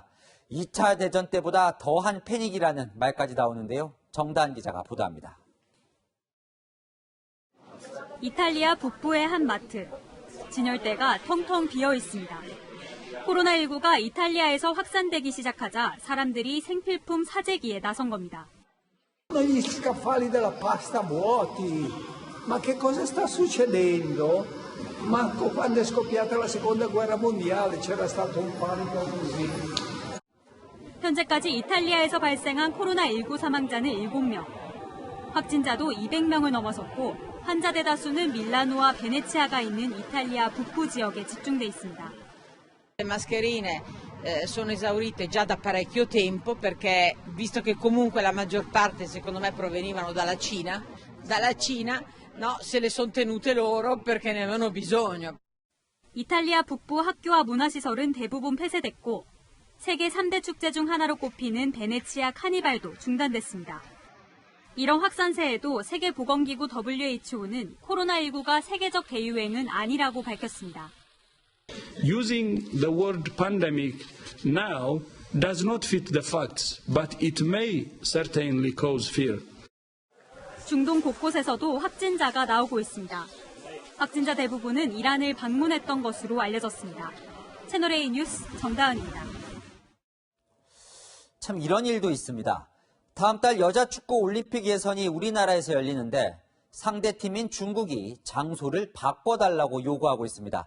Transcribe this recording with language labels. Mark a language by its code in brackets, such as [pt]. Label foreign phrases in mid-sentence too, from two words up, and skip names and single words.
[ko] 2차 대전 때보다 더한 패닉이라는 말까지 나오는데요. 정다은 기자가 보도합니다. 이탈리아 북부의 한 마트. 진열대가 텅텅 비어 있습니다. 코로나19가 이탈리아에서 확산되기 시작하자 사람들이 생필품 사재기에 나선 겁니다. [it] Gli scaffali della pasta vuoti. Ma che cosa sta succedendo? Manco quando è scoppiata la seconda guerra mondiale c'era stato un panico così. [ko] 현재까지 이탈리아에서 발생한 코로나19 사망자는 7명. 확진자도 200명을 넘어섰고 환자 대다수는 밀라노와 베네치아가 있는 이탈리아 북부 지역에 집중돼 있습니다. [it] Le mascherine sono esaurite già da parecchio tempo perché visto che comunque la maggior parte secondo me provenivano dalla Cina no, se le sono tenute loro perché ne avevano bisogno. [ko] 이탈리아 북부 학교와 문화시설은 대부분 폐쇄됐고 세계 3대 축제 중 하나로 꼽히는 베네치아 카니발도 중단됐습니다. 이런 확산세에도 세계보건기구 WHO는 코로나19가 세계적 대유행은 아니라고 밝혔습니다. [en] Using the word pandemic now does not fit the facts, but it may certainly cause fear. [ko] 중동 곳곳에서도 확진자가 나오고 있습니다. 확진자 대부분은 이란을 방문했던 것으로 알려졌습니다. 채널A 뉴스 정다은입니다. 참 이런 일도 있습니다. 다음 달 여자 축구 올림픽 예선이 우리나라에서 열리는데 상대팀인 중국이 장소를 바꿔달라고 요구하고 있습니다.